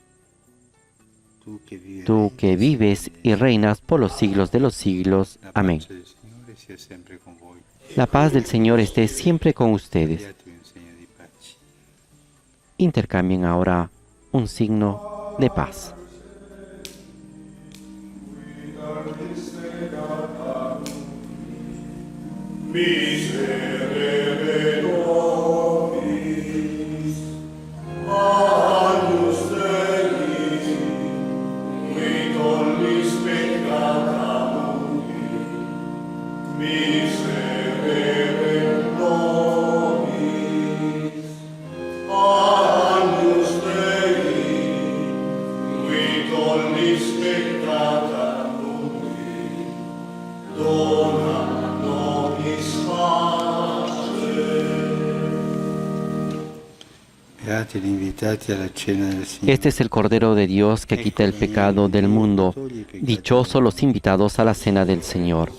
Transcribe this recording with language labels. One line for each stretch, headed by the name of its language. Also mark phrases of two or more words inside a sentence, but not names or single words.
Spanish: Tú que vives y reinas por los siglos de los siglos. Amén. La paz del Señor esté siempre con ustedes. Intercambien ahora un signo de paz.
Latin: Miserere nobis, agnus Dei, qui tollis peccata mundi. Miserere nobis, agnus Dei, qui tollis peccata mundi. Dona nobis pace.
Spanish: Este es el Cordero de Dios que quita el pecado del mundo. Dichosos los invitados a la cena del Señor.